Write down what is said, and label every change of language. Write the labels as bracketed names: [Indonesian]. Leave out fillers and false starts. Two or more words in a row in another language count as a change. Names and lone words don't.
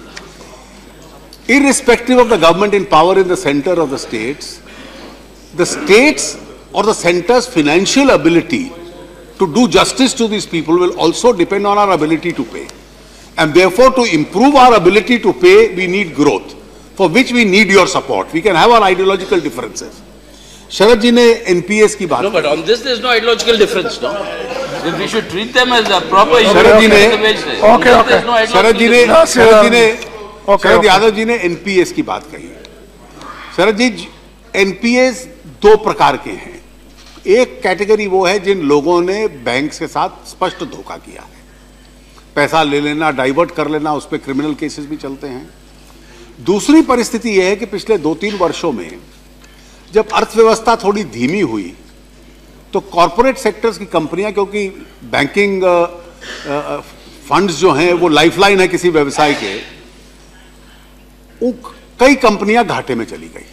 [English] Irrespective of the government in power in the center of the states or the center's financial ability to do justice to these people will also depend on our ability to pay. And therefore, to improve our ability to pay, we need growth, for which we need your support. We can have our ideological differences. [Hindi] शरद जी ने NPS की बात. [English] No, but on this there is no ideological difference, no? Then we should treat them as a proper [Hindi] शरद जी ने Sharad यादव जी ने NPS की बात कही। शरद जी, NPS दो प्रकार के हैं। एक कैटेगरी वो है जिन लोगों ने बैंक के साथ स्पष्ट धोखा किया है, पैसा ले लेना, डाइवर्ट कर लेना, उस पर [English] criminal cases [Hindi] भी चलते हैं। दूसरी परिस्थिति यह है कि पिछले 2-3 वर्षों में जब अर्थव्यवस्था थोड़ी धीमी हुई तो [English] corporate sectors [Hindi] की कंपनियां, क्योंकि [English] banking funds [Hindi] जो हैं वो लाइफलाइन है किसी व्यवसाय के, कई कंपनियां घाटे में चली गई।